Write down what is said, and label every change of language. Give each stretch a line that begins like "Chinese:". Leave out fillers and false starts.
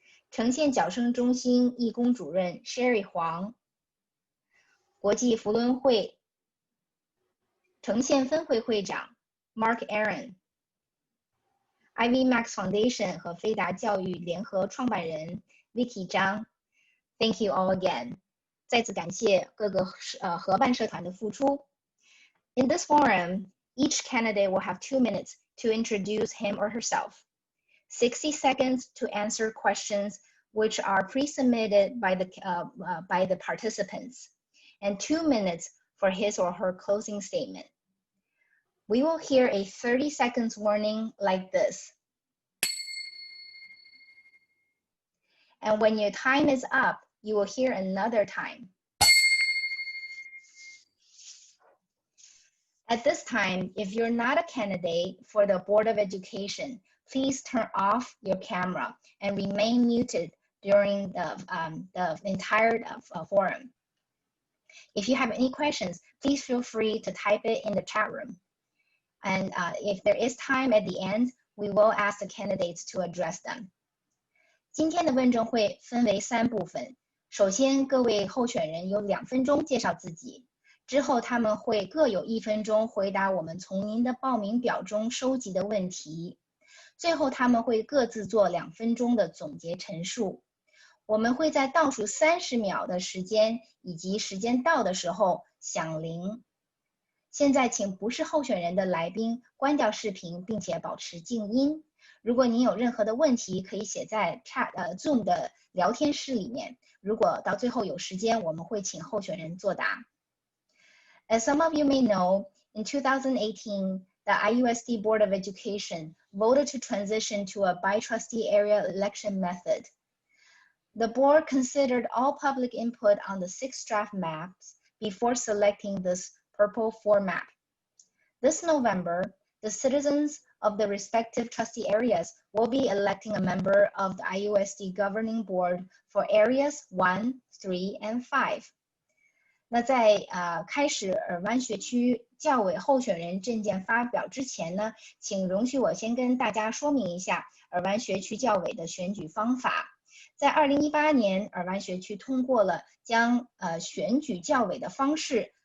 Chinese: 城县矫生中心义工主任 Sherry 黄、国际扶轮会城县分会会长 Mark Aaron、 IV Max Foundation 和飞达教育联合创办人 Vicky 张。
English: Thank you all again。
Chinese: 再次感谢各个合办社团的付出。
English: In this forum, each candidate will have 2 minutes to introduce him or herself, 60 seconds to answer questions which are pre-submitted by the participants, and 2 minutes for his or her closing statement. We will hear a 30 seconds warning like this. And when your time is up, you will hear another time. At this time, if you're not a candidate for the Board of Education, please turn off your camera and remain muted during the entire forum. If you have any questions, please feel free to type it in the chat room. And if there is time at the end, we will ask the candidates to address them.
Chinese: 今天的问政会分为3部分。首先，各位候选人有2分钟介绍自己，之后他们会各有1分钟回答我们从您的报名表中收集的问题。最后他们会各自做2分钟的总结陈述。我们会在倒数30秒的时间以及时间到的时候响铃。现在请不是候选人的来宾关掉视频并且保持静音。如果您有任何的问题，可以写在Zoom 的聊天室里面。如果到最后有时间，我们会请候选人作答。
English: As some of you may know, in 2018, the IUSD Board of Education voted to transition to a by-trustee area election method. The board considered all public input on the 6 draft maps before selecting this purple 4 map. This November, the citizens of the respective trustee areas will be electing a member of the IUSD governing board for areas 1, 3, and 5.
Chinese: 那在开始尔湾学区教委候选人政见发表之前呢，请容许我先跟大家说明一下尔湾学区教委的选举方法。在2018年，尔湾学区通过了将选举教委的方式